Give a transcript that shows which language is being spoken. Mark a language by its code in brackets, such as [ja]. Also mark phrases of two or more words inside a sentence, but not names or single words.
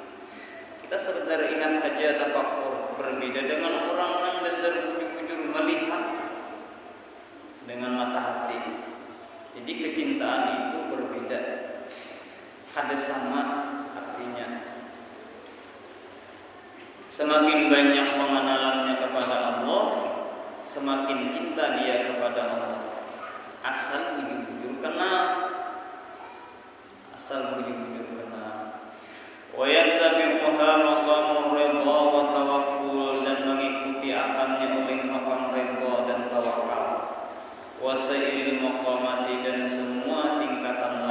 [id] Kita sekedar ingat aja tafakur, berbeda dengan orang yang dasar bujur-bujur melihat dengan mata hati. Jadi kecintaan itu berbeda, kada sama artinya. Semakin banyak pengenalannya kepada Allah, semakin cinta dia kepada Allah. Asal bujur-bujur kenal, [ar] ويتسابقها مقام الرضا والتوكل, [id] dan mengikuti akannya oleh maqam ridha dan tawakal. [ar] وسائر المقامات, [id] dan semua tingkatan